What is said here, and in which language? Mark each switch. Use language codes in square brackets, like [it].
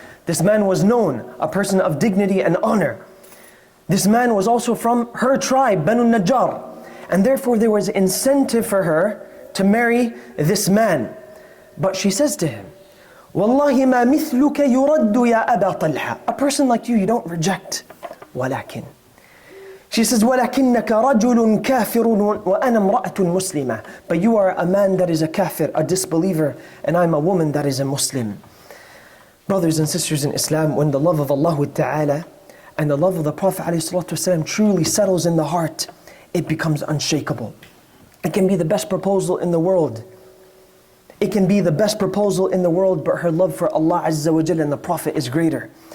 [en] This man was known, a person of dignity and honor. This man was also from her tribe, Banu Najjar. And therefore there was incentive for her to marry this man. But she says to him, [ar] Wallahi ma mithluka yuraddu ya Aba Talha. [en] A person like you don't reject. [ar] Walakin, [en] She says, [ar] وَلَكِنَّكَ رَجُلٌ كَافِرٌ وَأَنَا امْرَأَةٌ مُسْلِمَةٌ. [en] But you are a man that is a kafir, a disbeliever, and I'm a woman that is a Muslim. Brothers and sisters in Islam, when the love of Allah Ta'ala and the love of the Prophet ﷺ truly settles in the heart, it becomes unshakable. It can be the best proposal in the world. It can be the best proposal in the world, but her love for Allah Azza wa Jalla and the Prophet is greater.